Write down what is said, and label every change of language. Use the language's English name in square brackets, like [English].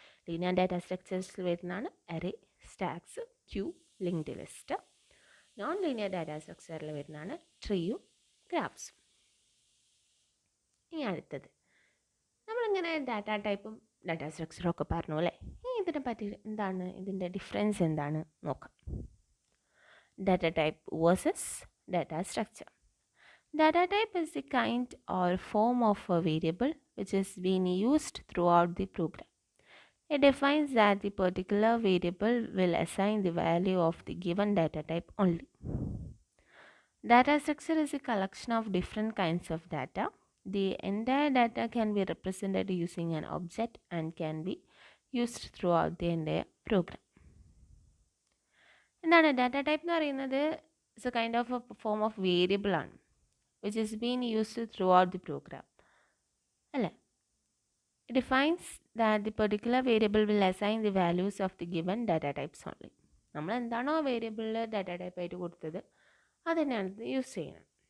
[Malayalam] Linear data സ്ട്രക്ചേഴ്സിൽ വരുന്നതാണ് array, stacks, Q, linked list. Non linear data സ്ട്രക്ചറിൽ വരുന്നതാണ് ട്രീയും ഗ്രാഫ്സും. ഇനി അടുത്തത് നമ്മളിങ്ങനെ ഡാറ്റ ടൈപ്പും ഡാറ്റ സ്ട്രക്ചറും ഒക്കെ പറഞ്ഞു അല്ലേ. ഇനി ഇതിനെ പറ്റി എന്താണ് ഇതിൻ്റെ ഡിഫറൻസ് എന്താണ് നോക്കാം. [English] Data type versus data structure. Data type is the kind or form of a variable which is being used throughout the program. It defines that the particular variable will assign the value of the given data type only. Data structure is a collection of different kinds of data. The entire data can be represented using an object and can be used throughout the entire program. [Malayalam] എന്താണ് data type എന്ന് പറയുന്നത്? [English] It's a kind of a form of variable ആണ് which is been used throughout the program അല്ലേ. It defines that the particular variable will assign the values of the given data types only. [Malayalam] നമ്മൾ എന്താണോ വേരിയബിളിൽ data ടൈപ്പായിട്ട് കൊടുത്തത് അത് തന്നെയാണ് ഇത് use ചെയ്യുന്നത്.